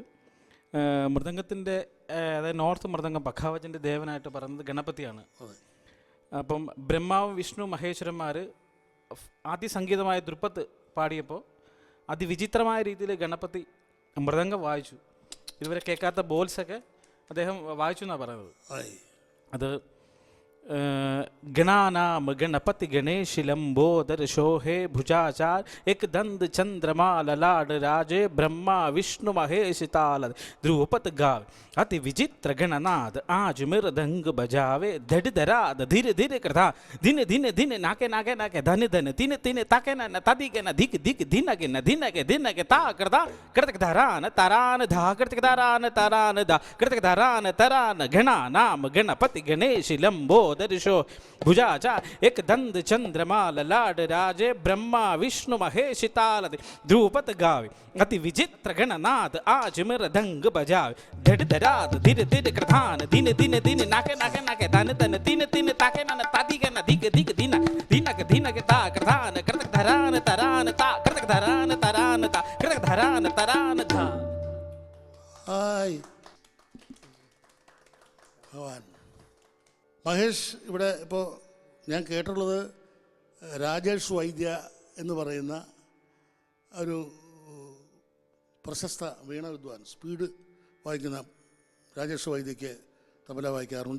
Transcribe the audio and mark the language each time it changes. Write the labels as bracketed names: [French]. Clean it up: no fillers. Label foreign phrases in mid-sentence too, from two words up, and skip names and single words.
[Malayalam] മൃദംഗത്തിൻ്റെ അതായത് നോർത്ത് മൃദംഗം പഖാവജിൻ്റെ ദേവനായിട്ട് പറയുന്നത് ഗണപതിയാണ്. അപ്പം ബ്രഹ്മാവും വിഷ്ണു മഹേശ്വരന്മാർ ആദ്യ സംഗീതമായ ദ്രുപദ് പാടിയപ്പോൾ അതിവിചിത്രമായ രീതിയിൽ ഗണപതി മൃദംഗം വായിച്ചു. ഇതുവരെ കേൾക്കാത്ത ബോൾസൊക്കെ അദ്ദേഹം വായിച്ചു എന്നാണ് പറയുന്നത്. [Hindi] അത് गणानाम गणपति गणेश लंबोदर शोहे भुजाचार एक दंद चंद्रमा ललाड राजे ब्रह्मा विष्णु महेश ताल ध्रुवपत गावे अति विचित्र गणनाद आज मृदंग बजावे धड़ धराद धीरे धीरे कृता दिन दिन दिन नाके नाके नाके धन धन तीन तीन ताके न तदी के न धिक धिक धिन के दिन के ता करता कृतक धरान तारान धा कृतक धरान तारान धा कृतक धरान तरान गणानाम गणपति गणेश लंबोदर दर्शो भुजाचार एक दंद चंद्रमा ललाड राजे ब्रह्मा विष्णु महेश ताल ध्रुपद गावे अति विचित्र गणनाद आज मृदंग बजावे धड़ धराद धीरे धीरे कृतान दिन दिन दिन नाके नाके नाके धन धन तीन तीन ताके न तादी के न धिक धिक दिन दिन के ता कृतान कृतक धरान तरान ता कृतक धरान तरान ता कृतक धरान तरान धा. [Malayalam] ഹായ് ഭഗവാൻ. മഹേഷ് ഇവിടെ ഇപ്പോൾ ഞാൻ കേട്ടുള്ളത് രാജേഷ് വൈദ്യ എന്ന് പറയുന്ന ഒരു പ്രശസ്ത വീണ വിദ്വാൻ, സ്പീഡ് വായിക്കുന്ന രാജേഷ് വൈദ്യയ്ക്ക് തബല വായിക്കാറുണ്ട്.